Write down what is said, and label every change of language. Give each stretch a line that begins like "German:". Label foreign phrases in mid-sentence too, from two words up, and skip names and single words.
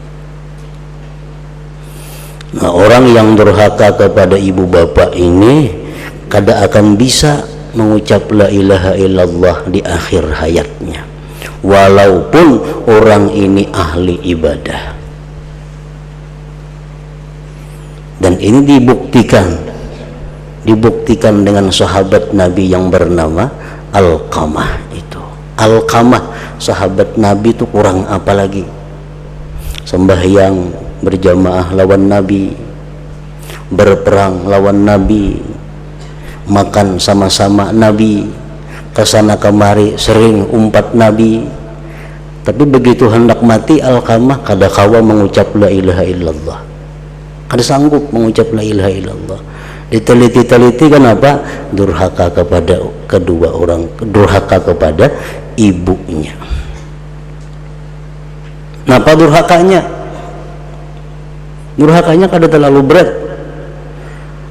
Banjar: Nah, orang yang durhaka kepada ibu bapak ini kada akan bisa mengucap
Arabic: لا إله إلا الله
Banjar: di akhir hayatnya, walaupun orang ini ahli ibadah. Dan ini dibuktikan dengan sahabat Nabi yang bernama Alqamah itu. Alqamah sahabat Nabi itu kurang apa lagi, sembahyang berjamaah lawan Nabi, berperang lawan Nabi, makan sama-sama Nabi, kesana kemari sering umpat Nabi. Tapi begitu hendak mati Alqamah kada kawa mengucap
Arabic: لا إله إلا الله,
Banjar: kada sanggup mengucap
Arabic: لا إله إلا الله.
Banjar: Diteliti-teliti kenapa? Durhaka kepada kedua orang, durhaka kepada ibunya. Kenapa durhakanya? Durhakanya kada terlalu berat.